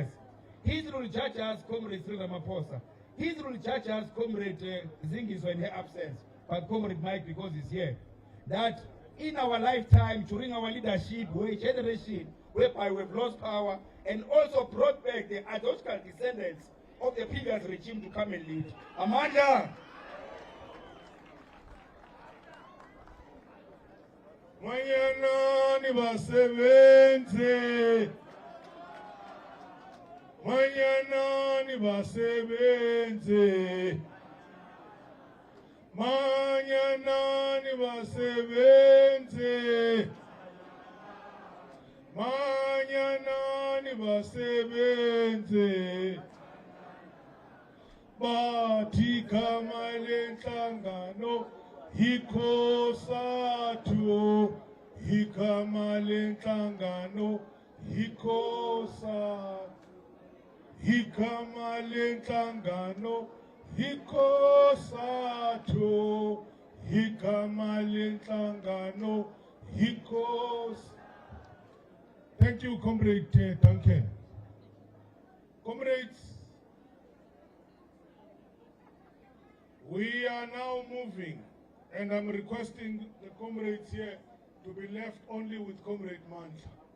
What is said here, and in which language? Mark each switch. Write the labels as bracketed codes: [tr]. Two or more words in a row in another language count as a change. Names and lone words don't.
[en] History will judge us, comrade Sri Ramaphosa. History will judge us, comrade Zingiso in her absence, but comrade Mike, because he's here, that in our lifetime, during our leadership, we whereby we've lost power, and also brought back the ideological descendants of the previous regime to come and lead. Amanda! [zu] Manyana ni basebenze. Manyana ni basebenze. Manyana ni basebenze. Manyana ni basebenze. Bathi kama lenhlangano hikosatu, hikama lenhlangano hikosatu, hikama lenhlangano hikosatu, hikama lenhlangano hikosatu. [en] Thank you, Comrade Duncan. Comrades, we are now moving, and I'm requesting the comrades here to be left only with Comrade Mandla.